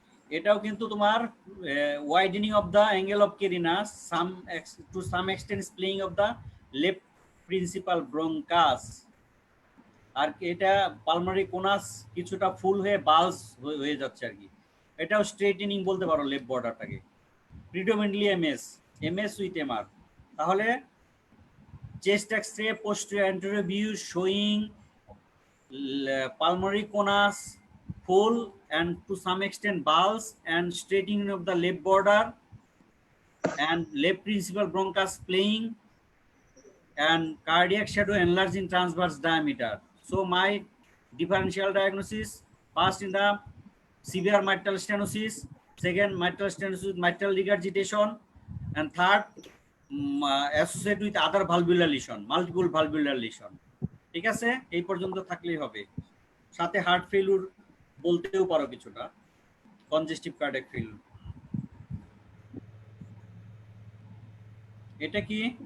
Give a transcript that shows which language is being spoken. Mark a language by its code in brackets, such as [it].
[bn] এটাও কিন্তু তোমার [en] Widening of the angle of carina to some extent splaying of the left principal bronchus. [bn] আর এটা পালমারি কোনাস কিছুটা ফুল হয়ে বালস হয়ে যাচ্ছে আর কি। [en] এটাও স্ট্রেটেনিং [bn] বলতে পারো [en] Left বর্ডারটাকে। Predominantly MS, MS with MR. [bn] তাহলে [en] Chest x ray posterior anterior view showing pulmonary conus full and to some extent bulge and straightening of the left border and left principal bronchus playing and cardiac shadow enlarging transverse diameter. So my differential diagnosis: first in the severe mitral stenosis, second mitral stenosis with mitral regurgitation, and third associated with other valvular lesion, multiple valvular lesion. [bn] ঠিক আছে, এই পর্যন্ত থাকলেই হবে। সাথে heart failure বলতেও পারো কিছুটা, কনজেস্টিভ কার্ডিয়াক ফেলিউর। এটা কি?